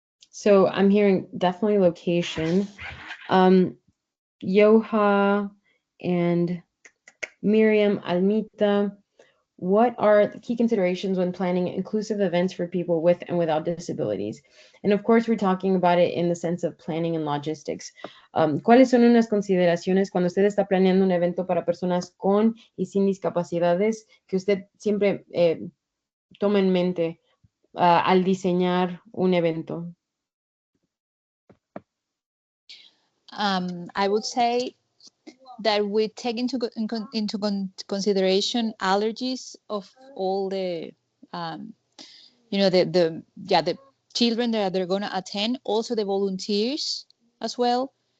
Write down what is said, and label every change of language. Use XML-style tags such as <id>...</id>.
<en>So I'm hearing definitely location. Yoha and Miriam, Almita, what are the key considerations when planning inclusive events for people with and without disabilities? And of course, we're talking about it in the sense of planning and logistics.</en> <es>¿Cuáles son unas consideraciones cuando usted está planeando un evento para personas con y sin discapacidades que usted siempre toma en mente al diseñar un evento?</es> <en>I would say that we take into consideration allergies of all the the children that they're going to attend, also the volunteers as well.</en>